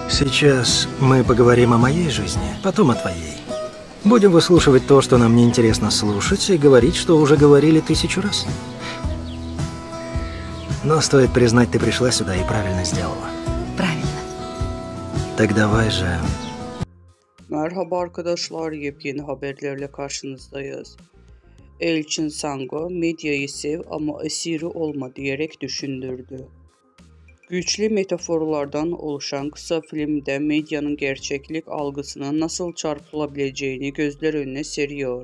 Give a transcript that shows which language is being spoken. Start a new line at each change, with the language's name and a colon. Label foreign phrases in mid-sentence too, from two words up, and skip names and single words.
Russian: Сейчас мы поговорим о моей жизни, потом о твоей. Будем выслушивать то, что нам неинтересно слушать, и говорить, что уже говорили 1000 раз. Но стоит признать, ты пришла сюда и правильно сделала. Правильно. Так давай же.
Turkish: Merhaba arkadaşlar, yepyeni haberlerle karşınızdayız. Elçin Sango, medyayı sev ama esiri olma diyerek düşündürdü. Güçlü metaforlardan oluşan kısa filmde medyanın gerçeklik algısına nasıl çarpılabileceğini gözler önüne seriyor.